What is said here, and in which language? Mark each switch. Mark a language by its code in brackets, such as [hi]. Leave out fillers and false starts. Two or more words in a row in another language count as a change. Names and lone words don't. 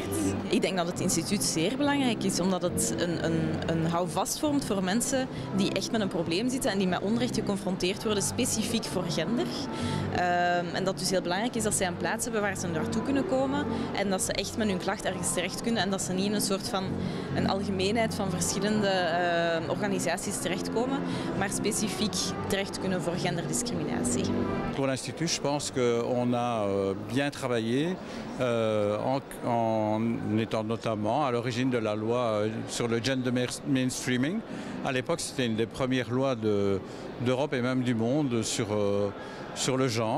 [nl] Ik denk dat het instituut zeer belangrijk is, omdat het een houvast vormt voor mensen die echt met een probleem zitten en die met onrecht geconfronteerd worden, specifiek voor gender. En dat het dus heel belangrijk is dat zij een plaats hebben waar ze naartoe kunnen komen en dat ze echt met hun klacht ergens terecht kunnen en dat ze niet in een soort van een algemeenheid van verschillende organisaties terechtkomen, maar specifiek terecht kunnen voor genderdiscriminatie. [fr] Pour l'Institut, je pense qu'on a bien travaillé en étant notamment à l'origine de la loi sur le [en] gender mainstreaming. [fr] À l'époque, c'était une des premières lois d'Europe et même du monde sur le genre.